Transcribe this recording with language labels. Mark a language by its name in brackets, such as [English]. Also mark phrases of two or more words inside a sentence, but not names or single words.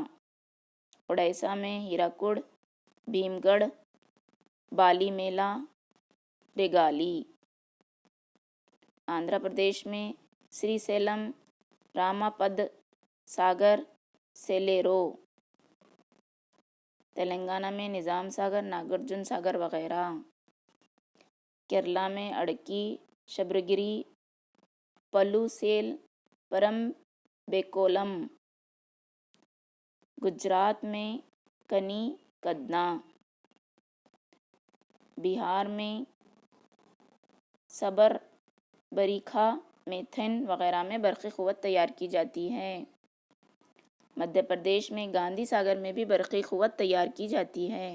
[Urdu] उड़ीसा में हीराकुड, भीमगढ़, बालीमेला, रेगाली। आंध्र प्रदेश में श्रीशैलम, रामापद सागर, सेलेरो। تلنگانہ میں نظام ساگر، ناگرجن ساگر وغیرہ، کیرلا میں اڑکی، شبرگری، پلوسیل، پرم بیکولم، گجرات میں کنی کدنا، بہار میں صبر بریکھا، میتھن وغیرہ میں برقی قوت تیار کی جاتی ہے۔ مدھیہ پردیش میں گاندھی ساگر میں بھی برقی قوت تیار کی جاتی ہے۔